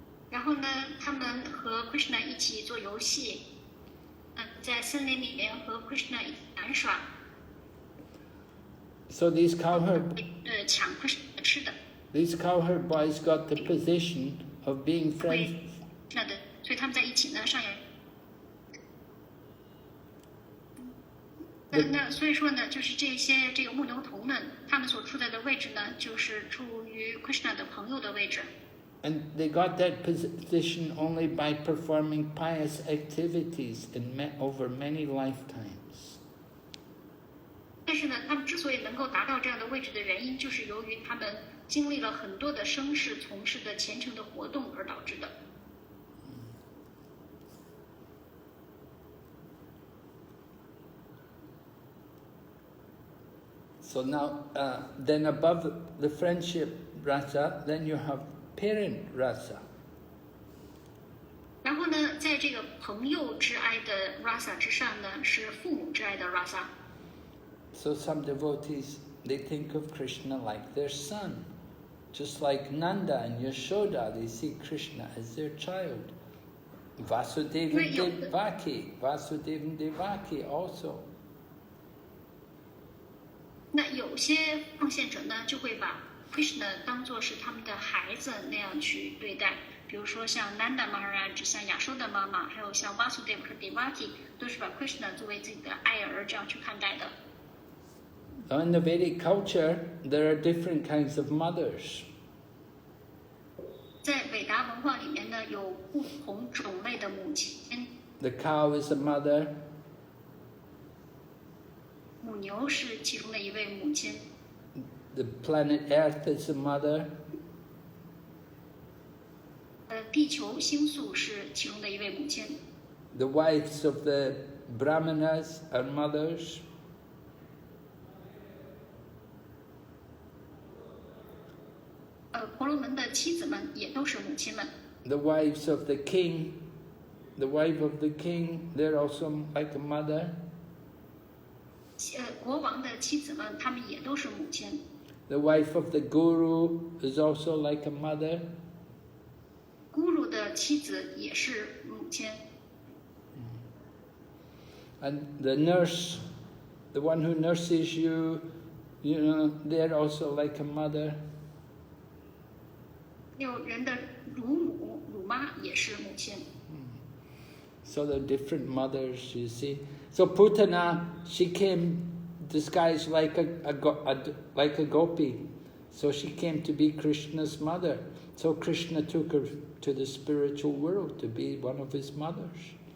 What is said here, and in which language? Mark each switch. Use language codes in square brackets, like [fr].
[zh] 然后呢，他们和 Krishna 一起做游戏，在森林里面和 Krishna 一起玩耍。 [en] So these cowherd [zh] 抢 Krishna 吃的。 [en] These cowherd boys got the position of being friends. [zh] 所以他们在一起呢上演。那所以说呢，就是这个牧牛童们，他们所处在的位置呢，就是处于 Krishna 的朋友的位置。 [en] And they got that position only by performing pious activities over many lifetimes. [zh] 但是呢，他们之所以能够达到这样的位置的原因，就是由于他们经历了很多的生世从事的虔诚的活动而导致的。 [en] So now, then above the friendship rasa, then you have parent rasa. [zh] 然后呢，在这个朋友之爱的 rasa 之上呢，是父母之爱的 rasa。 [en] So some devotees, they think of Krishna like their son. Just like Nanda and Yashoda, they see Krishna as their child. Vasudeva and Devaki also. [zh] 那有些奉献者呢，就会把 Krishna 当作是他们的孩子那样去对待。比如说像 Nanda Maharaj、像亚收的妈妈，还有像 Vasudeva 和 Devaki， 都是把 Krishna 作为自己的爱儿这样去看待的。 [en] In the Vedic culture, there are different kinds of mothers. [zh] 在伟达文化里面呢，有不同种类的母亲。 [en] The cow is a mother. [zh] 母牛是其中的一位母亲。 [en] The planet Earth is a mother. [zh] 地球星宿是其中的一位母亲。 [en] The wives of the Brahmanas are mothers. [zh] 婆罗门的妻子们也都是母亲们。 [en] The wives of the king, the wife of the king, they're also like a mother. [zh] 国王的妻子们，她们也都是母亲。 [en] The wife of the guru is also like a mother. [zh] Guru 的妻子也是母亲。 [en] And the nurse, the one who nurses you, you know, they're also like a mother. [zh] 有人的乳母、乳妈也是母亲。 [en] So they're different mothers, you see. So Putana, she came disguised like a gopi. So she came to be Krishna's mother. So Krishna took her to the spiritual world to be one of his mothers.